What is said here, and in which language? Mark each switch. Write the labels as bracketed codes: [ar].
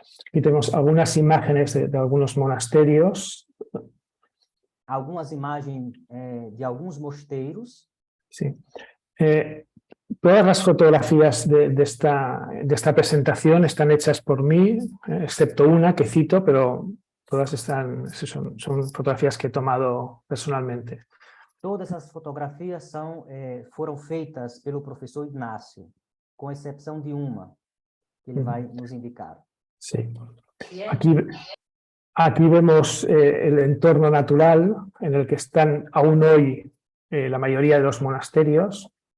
[es] Aquí tenemos algunas imágenes de algunos monasterios. [pt] Algumas imagens de alguns mosteiros. [es] Sí. Todas las fotografías de esta presentación están hechas por mí, excepto una que cito, pero todas son fotografías que he tomado personalmente. [pt] Todas as fotografias foram feitas pelo professor Ignácio, com exceção de uma, que ele vai nos indicar. [es] Sí. Aquí vemos el entorno natural en el que están aún hoy la mayoría de los monasterios.